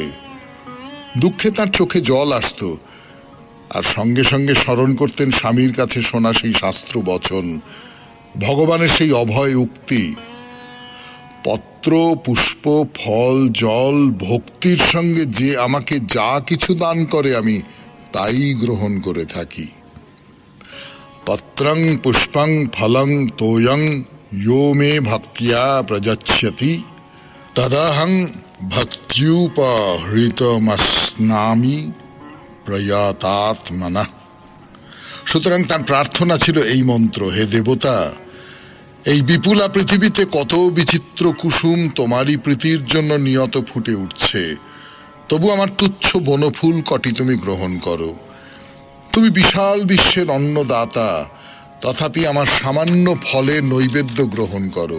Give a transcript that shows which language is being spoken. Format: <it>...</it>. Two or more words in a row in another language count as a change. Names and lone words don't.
<bn>দুঃখে তার চোখে জল আসতো, আর সঙ্গে সঙ্গে স্মরণ করতেন স্বামীর কাছে শোনা সেই শাস্ত্র বচন, ভগবানের সেই অভয় উক্তি, পত্র পুষ্প ফল জল ভক্তির সঙ্গে যে আমাকে যা কিছু দান করে আমি তাই গ্রহণ করে থাকি।</bn> <sa>পত্রং পুষ্পং ফলং তোয়ং यो मे भक्त्या प्रयच्छति तदहं भक्त्युपहृतमस्नामि प्रयातात्मनः।</sa> <bn>সুতরাং তার প্রার্থনা ছিল এই মন্ত্র, হে দেবতা, এই বিপুলা পৃথিবীতে কত বিচিত্র কুসুম তোমারই প্রীতির জন্য নিয়ত ফুটে উঠছে, তবু আমার তুচ্ছ বনফুল কটি তুমি গ্রহণ করো। তুমি বিশাল বিশ্বের অন্নদাতা, তথাপি আমার সামান্য ফলে নৈবেদ্য গ্রহণ করো।</bn>